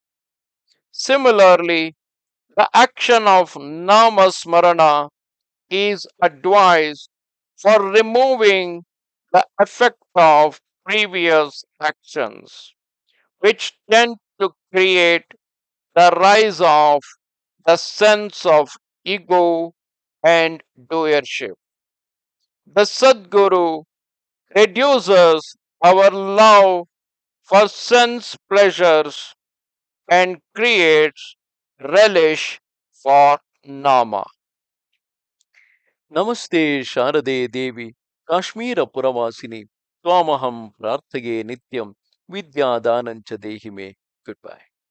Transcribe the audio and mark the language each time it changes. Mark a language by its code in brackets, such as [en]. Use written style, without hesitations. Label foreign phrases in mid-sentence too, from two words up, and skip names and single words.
[en] Similarly, the action of namasmarana is advised for removing the effect of previous actions, which tend to create the rise of the sense of ego and doership. The Sadguru reduces our love for sense pleasures and creates relish for Nama. [sa] ನಮಸ್ತೆ ಶಾರದೆ ದೇವಿ ಕಾಶ್ಮೀರ ಪುರವಾಸಿನಿ ತ್ವಾಮಹಂ ಪ್ರಾರ್ಥಗೆ ನಿತ್ಯಂ ವಿದ್ಯಾದಾನಂಚ ದೇಹಿಮೆ [en] good bye